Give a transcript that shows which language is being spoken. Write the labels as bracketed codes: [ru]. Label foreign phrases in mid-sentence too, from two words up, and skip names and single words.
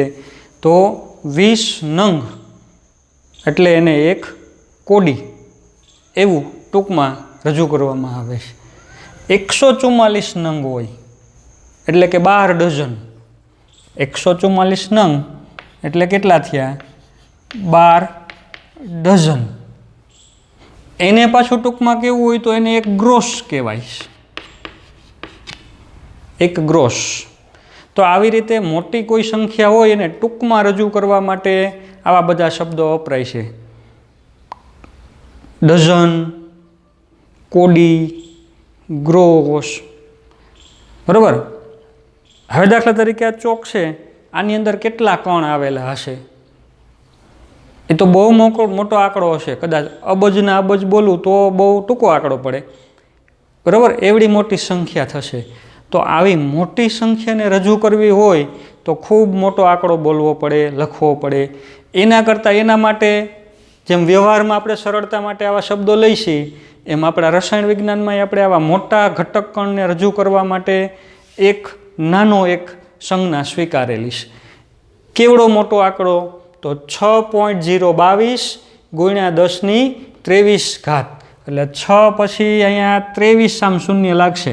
[gu] તો 20 નંગ એટલે એને એક કોડી એવું ટૂંકમાં રજૂ કરવામાં આવે છે। 144 નંગ હોય એટલે કે 12 ડઝન। 144 નંગ એટલે કેટલા થયા 12 ડઝન। એને પાછું ટૂંકમાં કેવું હોય તો એને એક ગ્રોસ કહેવાય। એક ગ્રોસ। તો આવી રીતે મોટી કોઈ સંખ્યા હોય એને ટૂંકમાં રજૂ કરવા માટે આવા બધા શબ્દો વપરાય છે। ડઝન, કોડી, ગ્રોસ। બરાબર। હવે દાખલા તરીકે આ ચોક છે, આની અંદર કેટલા કણ આવેલા હશે એ તો બહુ મોટો આંકડો હશે। કદાચ અબજના અબજ બોલું તો બહુ ટૂંકો આંકડો પડે। બરાબર। એવડી મોટી સંખ્યા થશે। તો આવી મોટી સંખ્યાને રજૂ કરવી હોય તો ખૂબ મોટો આંકડો બોલવો પડે, લખવો પડે। એના કરતા એના માટે જેમ વ્યવહારમાં આપણે સરળતા માટે આવા શબ્દો લઈશી એમ આપણા રસાયણ વિજ્ઞાનમાં આપણે આવા મોટા ઘટક કણને રજૂ કરવા માટે એક નાનો એક સંજ્ઞા સ્વીકારેલી છે। કેવડો મોટો આંકડો તો 6.022 ગુણ્યા 10⁻23 એટલે 6 પછી અહીંયા 23 આમ શૂન્ય લાગશે।